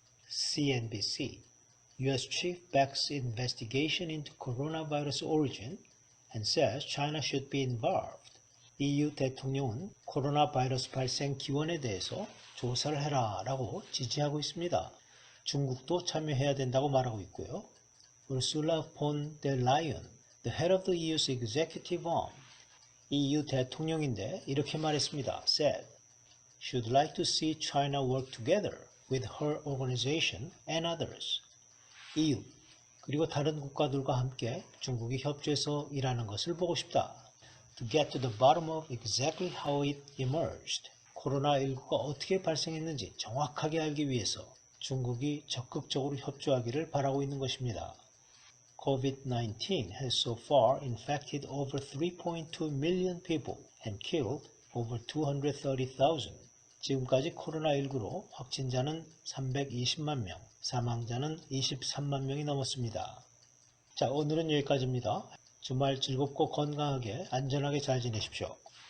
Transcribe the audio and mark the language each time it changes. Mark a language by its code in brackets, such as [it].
[en] CNBC. U.S. chief backs investigation into coronavirus origin and says China should be involved. [ko] EU 대통령은 코로나 바이러스 발생 기원에 대해서 조사를 해라 라고 지지하고 있습니다. 중국도 참여해야 된다고 말하고 있고요. [en] Ursula von der Leyen, the head of the EU's executive arm, [ko] EU 대통령인데 이렇게 말했습니다. [en] said, should like to see China work together with her organization and others. [ko] EU, 그리고 다른 국가들과 함께 중국이 협조해서 일하는 것을 보고 싶다. [en] To get to the bottom of exactly how it emerged. [ko] 코로나19가 어떻게 발생했는지 정확하게 알기 위해서 중국이 적극적으로 협조하기를 바라고 있는 것입니다. [en] COVID-19 has so far infected over 3.2 million people and killed over 230,000. [ko] 지금까지 코로나19로 확진자는 320만 명, 사망자는 23만 명이 넘었습니다. 자, 오늘은 여기까지입니다. 주말 즐겁고 건강하게 안전하게 잘 지내십시오.